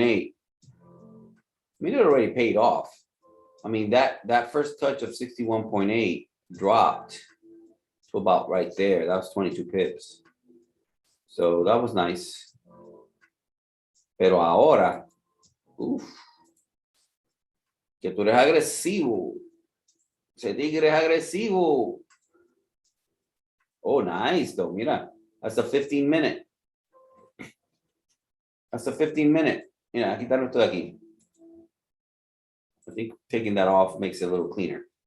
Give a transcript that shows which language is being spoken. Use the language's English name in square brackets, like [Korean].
[English] I mean, it already paid off. I mean, that first touch of 61.8 dropped to about right there. That was 22 pips. So that was nice. [Spanish] Pero ahora, uff, que tú eres agresivo. Ese tigre es agresivo. [English] Oh, nice, though. [Spanish] Mira, [English] that's a 15-minute. That's a 15-minute. [Spanish] Mira, quitarlo esto de aquí. [English] I think taking that off makes it a little cleaner.